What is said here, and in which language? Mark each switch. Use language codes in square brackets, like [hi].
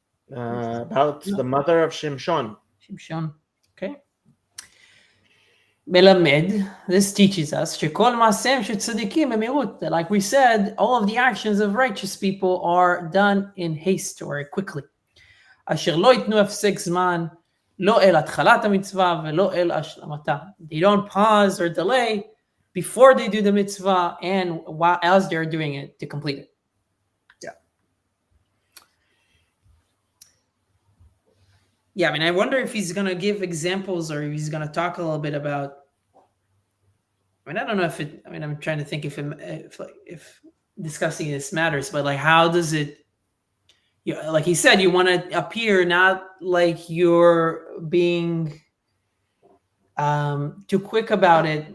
[en] about the mother of Shimshon. Okay. [he] מלמד, [en] this teaches us, [he] שכל מעשיהם של צדיקים במהירות, [en] that like we said, all of the actions of righteous people are done in haste or quickly. [he] אשר לא ייתנו הפסק זמן, לא אל התחלת המצווה ולא אל השלמתה. [en] They don't pause or delay before they do the mitzvah and while as they're doing it to complete it. Yeah, I mean, I wonder if he's going to give examples or he's going to talk a little bit about, I mean, I don't know if it, I mean, I'm trying to think if discussing this matters, but like, how does it, like he said, you want to appear not like you're being too quick about it.